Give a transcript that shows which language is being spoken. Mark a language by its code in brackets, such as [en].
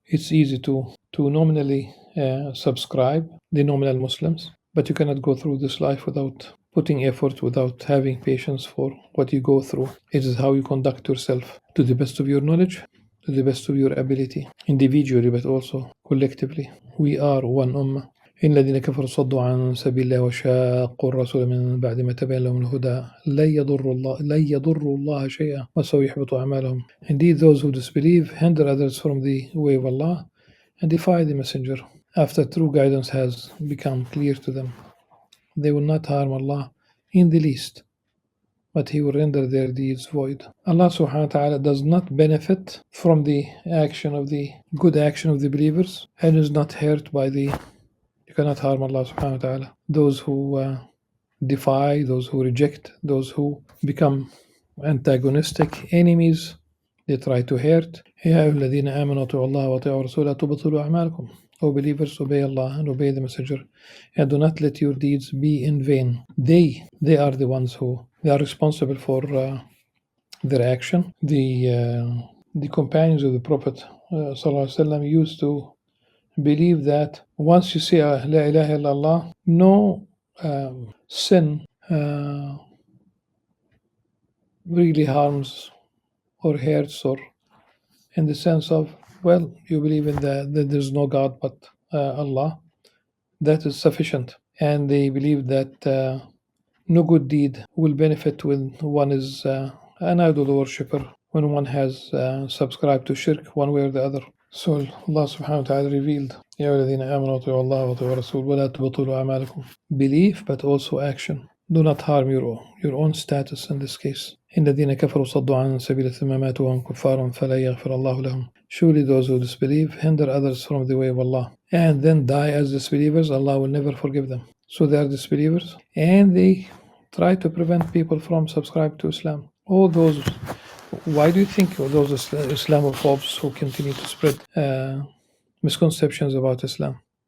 [en] It's easy to nominally subscribe the nominal Muslims, but you cannot go through this life without putting effort, without having patience for what you go through. It is how you conduct yourself to the best of your knowledge, to the best of your ability, individually but also collectively. We are one ummah. [ar] إن الذين كفروا صدوا عن سبيل الله وشاقوا الرسول من بعد ما تبين لهم الهدى لن يضروا الله شيئا وسوف يحبط أعمالهم. [en] Indeed, those who disbelieve hinder others from the way of Allah and defy the messenger after true guidance has become clear to them. They will not harm Allah in the least, but He will render their deeds void. Allah subhanahu wa ta'ala does not benefit from the good action of the believers, and is not hurt by you cannot harm Allah subhanahu wa ta'ala. Those who defy, those who reject, those who become antagonistic enemies, they try to hurt. [ar] يا أيها الذين آمنوا أطيعوا الله وأطيعوا الرسول لا تبطلوا أعمالكم. [en] O believers, obey Allah and obey the messenger, and do not let your deeds be in vain. They are the ones they are responsible for their action. The companions of the Prophet ﷺ used to believe that once you say La ilaha illallah, no sin really harms or hurts, or in the sense of, well, you believe in that there's no God but Allah. That is sufficient. And they believe that no good deed will benefit when one is an idol worshipper, when one has subscribed to shirk one way or the other. So Allah subhanahu wa ta'ala revealed, [ar] يا الذين آمنوا أطيعوا الله وأطيعوا الرسول ولا تبطلوا أعمالكم. [en] Belief, but also action. Do not harm your own status in this case. [ar] إن الذين كفروا صدوا عن سبيل ثم ماتوا وهم كفار فلا يغفر الله لهم. [en] Surely those who disbelieve hinder others from the way of Allah, and then die as disbelievers, Allah will never forgive them. So they are disbelievers, and they try to prevent people from subscribing to Islam. All those, why do you think those Islamophobes who continue to spread misconceptions about Islam?